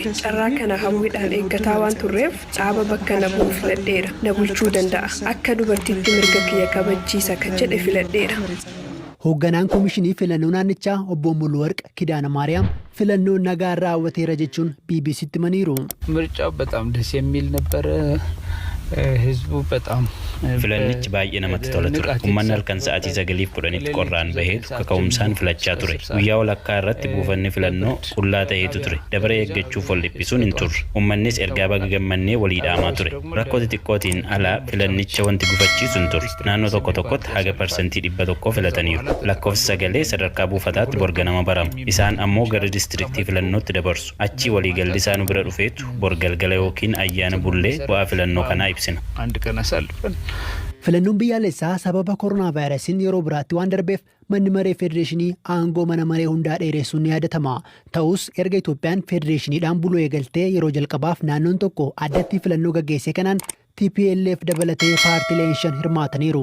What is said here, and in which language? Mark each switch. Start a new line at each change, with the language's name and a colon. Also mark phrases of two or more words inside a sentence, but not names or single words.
Oromo: Carraa kana hawwiidhaan eeggataa waan turreef dhaaba bakka na bu'u filadheera. Na bulchuu danda'a. Akka dubartiitti mirga kiyya kabachiisa kan jedhe filadheera. Hoogganaan Komishinii Filannoo Naannichaa Obbo Muluwarq Kidaana Maariyaam filannoo nagaa raawwateera jechuun BBCtti himaniiru.
Amharic: ምርጫው በጣም ደስ የሚል ነበር። ህዝቡ በጣም
Oromo: Filannichi baay'ee namatti tola ture. Uummanni halkan sa'aatii 9:10 qorraan bahee kaka'umsaan filachaa ture. Guyyaa walakkaa irratti buufanni filannoo qullaa ta'etu ture. Dabaree eeggachuuf wal dhiphisuun hin turre. Uummannis ergaa baga gammannee walii dhaamaa ture. Rakkoo xixiqqootiin alaa filannicha wanti gufachiisu hin turre. Naannoo tokko tokkotti haga parsantii 100 filataniiru. Lakkoofsi sagalee sadarkaa buufataatti borganama barama. Isaan ammoo gara diistiriktii filannootti dabarsu. Achii waliigalli isaan bira dhufeetu borgalgala yookiin ayyaana bullee bu'aa filannoo kanaa ibsina.
Amharic: አንድ ቀን አሳልፈን
Oromo: Filannoon biyyaalessaa sababa koronaa vaayirasiin yeroo biraatti waan darbeef manni maree federeeshinii aangoo mana maree hundaa dheeressuun ni yaadatama. Ta'us erga Itoophiyaan federeeshiniidhaan buluu eegaltee yeroo jalqabaaf naannoon tokko addatti filannoo gaggeesse kanaan TPLF dabalatee paartileen 5 hirmaataniiru.